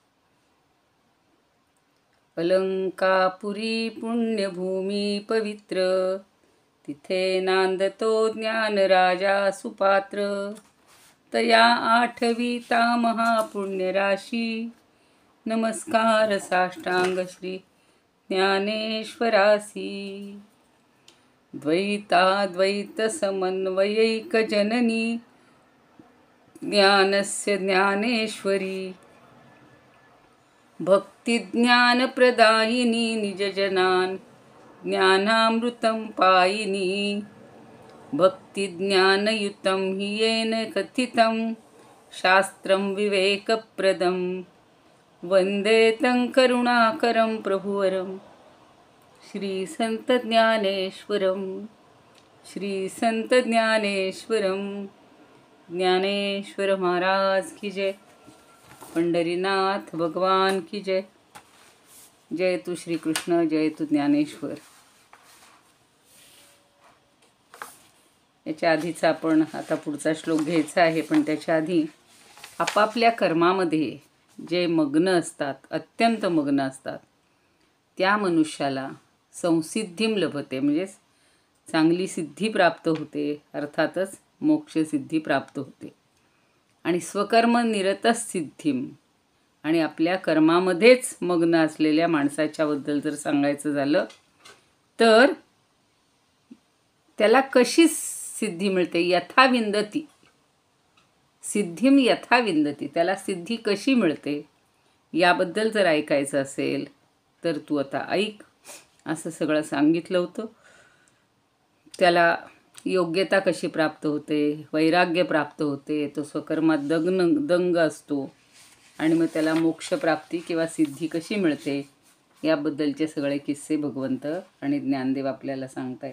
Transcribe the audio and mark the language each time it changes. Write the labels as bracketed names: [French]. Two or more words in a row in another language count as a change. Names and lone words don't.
[Marathi] अलंकापुरी पुण्यभूमी पवित्र, तिथे नांदतो ज्ञान राजा सुपात्र. तया आठविता महापुण्यराशी, नमस्कार साष्टांग श्री ज्ञानेश्वरासी. [Sanskrit] द्वैताद्वैत समन्वयैक जननी, ज्ञानस्य ज्ञानेश्वरी. भक्तिज्ञान प्रदायिनी निजजनान्, ज्ञानामृतं पायिनी. भक्तिज्ञानयुतं हि येन कथितं, शास्त्रं विवेकप्रदं. वन्दे तं करुणाकरं प्रभुवरं, श्रीसंत ज्ञानेश्वरं. श्रीसंत ज्ञानेश्वरं. [Hindi] ज्ञानेश्वर महाराज की जय. पंढरीनाथ भगवान की जय. [Marathi] जय तू श्रीकृष्ण, जय तू ज्ञानेश्वर. याच्या आधीचा आपण आता पुढचा श्लोक घ्यायचा आहे, पण त्याच्या आधी आपापल्या कर्मामध्ये जे मग्न असतात, अत्यंत मग्न असतात, त्या मनुष्याला [Sanskrit] संसिद्धिम लभते, [Marathi] म्हणजे चांगली सिद्धी प्राप्त होते, अर्थातच मोक्षसिद्धी प्राप्त होते. आणि [Sanskrit] स्वकर्म निरतच सिद्धिम, [Marathi] आणि आपल्या कर्मामध्येच मग्न असलेल्या माणसाच्याबद्दल जर सांगायचं झालं तर त्याला कशी सिद्धी मिळते. [Sanskrit] यथा विंदती, सिद्धिम यथा विंदती, [Marathi] त्याला सिद्धी कशी मिळते याबद्दल जर ऐकायचं असेल तर तू आता ऐक, असं सगळं सांगितलं होतं. त्याला योग्यता कशी प्राप्त होते, वैराग्य प्राप्त होते, तो स्वकर्मात दंग असतो, आणि मग त्याला मोक्षप्राप्ती किंवा सिद्धी कशी मिळते याबद्दलचे सगळे किस्से भगवंत आणि ज्ञानदेव आपल्याला सांगतायत.